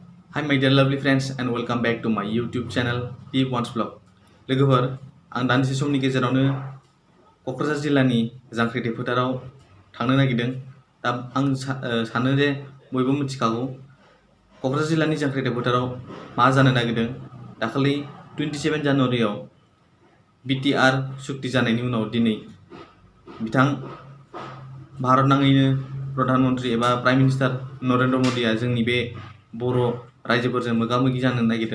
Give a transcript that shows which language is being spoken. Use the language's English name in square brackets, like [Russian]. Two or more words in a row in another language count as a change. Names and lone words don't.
[English] Hi my dear lovely friends and welcome back to my YouTube channel P1's Vlog. [Bodo] लोगोफोर आं दानदिसे समनि गेजेरावनो क'क्राझार जिल्लानि जांख्रिथाय फोथाराव थांनो नागिरदों। दा आं सानो जे बयबो मिथिखागौ क'क्राझार जिल्लानि जांख्रिथाय फोथाराव मा जानो नागिरदों। दाखालि 27 जानुवारियाव बिटिआर सुक्ति जानायनि उनाव दिनै बिथां भारत नाङैनो प्रधानमन्त्री एबा [English] prime minister [Bodo] नरेन्द्र मदिया जोंनि बे बर' रायजोफोरजों मोगा-मोगि जानो नागिरदों।